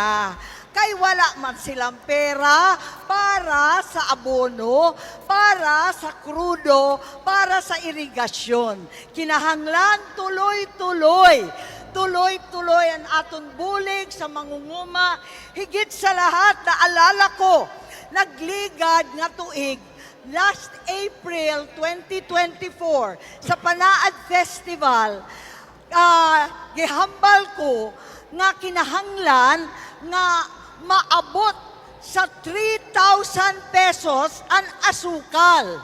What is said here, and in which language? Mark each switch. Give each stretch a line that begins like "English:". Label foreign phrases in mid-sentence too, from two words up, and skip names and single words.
Hiligaynon: Kay wala man silang pera para sa abono, para sa krudo, para sa irigasyon. Kinahanglan tuloy-tuloy. Tuloy-tuloy ang aton bulig sa mangunguma.
Filipino: Higit sa lahat, naalala ko,
Hiligaynon: nagligad nga tuig,
English: last April 2024,
Hiligaynon: sa Panaad Festival, gihambal ko nga kinahanglan nga maabot sa 3,000 pesos ang asukal.